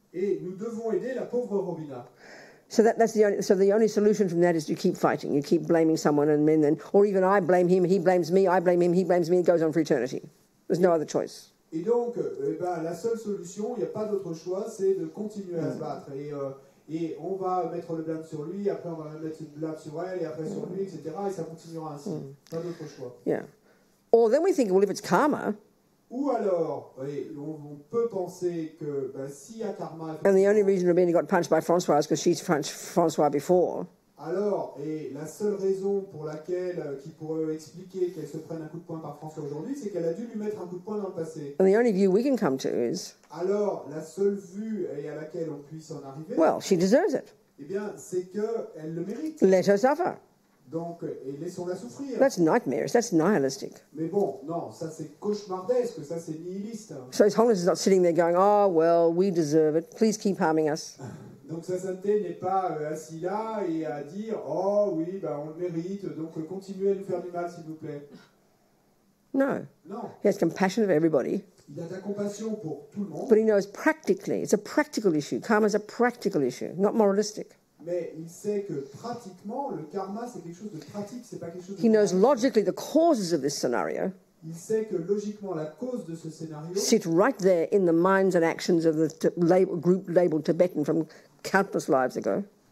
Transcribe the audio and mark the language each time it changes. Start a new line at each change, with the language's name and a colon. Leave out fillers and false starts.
French: Et nous devons aider la pauvre Robina.
English: So the only solution from that is you keep fighting, you keep blaming someone, and then, or even I blame him, he blames me, I blame him, he blames me. It goes on for eternity. There's no other choice.
French: Et donc, la seule solution, il n'y a pas d'autre choix, c'est de continuer à se battre. Et on va mettre le blâme sur lui, après on va mettre le blâme sur elle, et après sur lui, etc. Et ça continuera ainsi. Pas d'autre choix.
English: Yeah. Or then we think, well, if it's karma.
French: Ou alors, on peut penser que s'il y a karma...
English: And the only reason Robina got punched by Francois is because she's punched Francois before.
French: Alors, et la seule raison pour laquelle, qui pourrait expliquer qu'elle se prenne un coup de poing par François aujourd'hui, c'est qu'elle a dû lui mettre un coup de poing dans le passé.
English: And the only view we can come to is...
French: Alors, la seule vue et à laquelle on puisse en arriver...
English: Well, she deserves it.
French: Eh bien, c'est qu'elle le mérite.
English: Let her suffer.
French: Donc, et laissons-la souffrir.
English: That's nightmarish. That's nihilistic.
French: Mais bon, non, ça c'est cauchemardesque, ça c'est nihiliste.
English: So His Holiness is not sitting there going, oh, well, we deserve it. Please keep harming us.
French: Donc sa sainteté n'est pas assis là et à dire « Oh oui, on le mérite, donc continuez à nous faire du mal, s'il vous plaît. »
English: No.
French: Non.
English: He has compassion of everybody.
French: Il a de la compassion pour tout le monde.
English: But he knows practically, it's a practical issue. Karma is a practical issue, not moralistic.
French: Mais il sait que pratiquement, le karma, c'est quelque chose de pratique, c'est pas quelque chose de...
English: He knows logically the causes of this scenario
French: Il sait que logiquement, la cause de ce scénario
English: sit right there in the minds and actions of the group labeled Tibetan from countless lives ago.